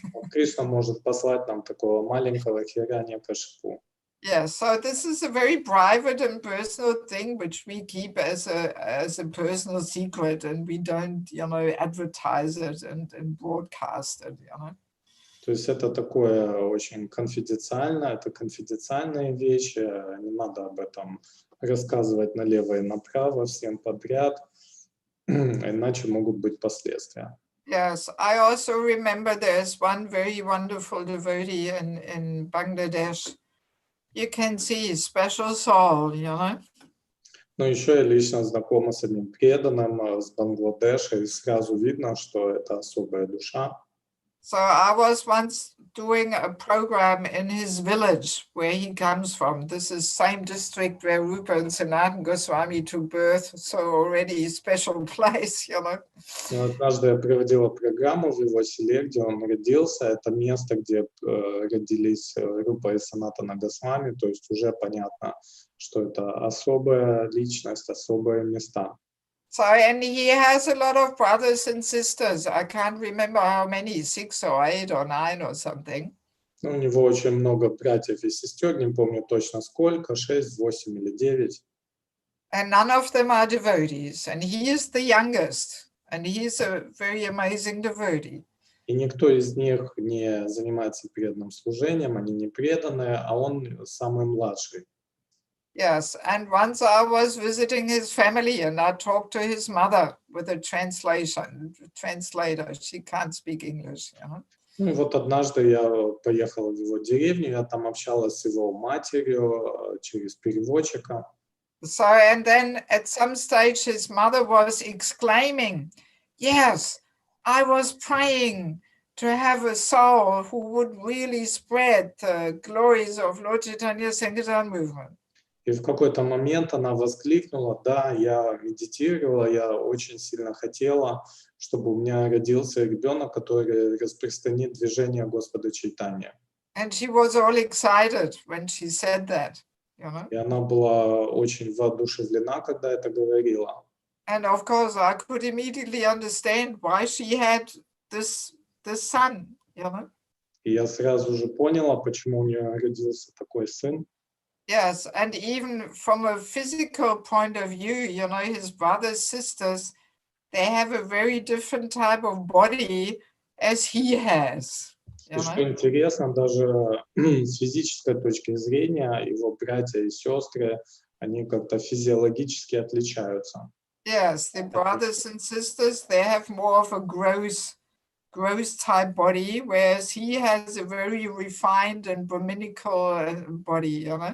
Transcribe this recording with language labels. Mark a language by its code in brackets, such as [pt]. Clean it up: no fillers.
[ru] Кришна может послать нам такого маленького Хираньякашипу. [en] Yeah, so this is a very private and personal thing which we keep as a personal secret, and we don't, advertise it and broadcast it, [ru] То есть это такое очень конфиденциально, это конфиденциальные вещи, не надо об этом рассказывать налево и направо всем подряд, иначе могут быть последствия. [en] Yes, I also remember there's one very wonderful devotee in Bangladesh. You can see his special soul, [ru] Но еще я лично знакома с одним преданным с Бангладеша, и сразу видно, что это особая душа. [en] So I was once doing a program in his village where he comes from. This is same district where Rupa and Sanatana Goswami took birth, so already special place, [ru] Однажды я проводила программу в его селе, где он родился. Это место, где родились Рупа и Санатана Госвами, то есть уже понятно, что это особая личность, особые места. [en] So, and he has a lot of brothers and sisters. I can't remember how many, 6 or 8 or 9 or something. [ru] У него очень много братьев и сестер, не помню точно сколько, 6, 8 или 9. [en] And none of them are devotees. And he is the youngest. And he is a very amazing devotee. [ru] И никто из них не занимается преданным служением, они не преданные, а он самый младший. [en] Yes, and once I was visiting his family and I talked to his mother with a translator. She can't speak English. [ru] Ну и вот однажды я поехала в его деревню, я там общалась с его матерью через переводчика. [en] So, and then at some stage his mother was exclaiming, yes, I was praying to have a soul who would really spread the glories of Lord Chaitanya Sankirtan movement. [ru] И в какой-то момент она воскликнула, да, я медитировала, я очень сильно хотела, чтобы у меня родился ребенок, который распространит движение Господа Чайтанья. [en] And she was all excited when she said that, [ru] И она была очень воодушевлена, когда это говорила. [en] And of course I could immediately understand why she had this son, [ru] И я сразу же поняла, почему у нее родился такой сын. [en] Yes, and even from a physical point of view, his brothers, sisters, they have a very different type of body as he has. [ru] И что интересно, даже с физической точки зрения, его братья и сестры, они как-то физиологически отличаются. [en] Yes, the brothers and sisters, they have more of a gross type body, whereas he has a very refined and Brahminical body,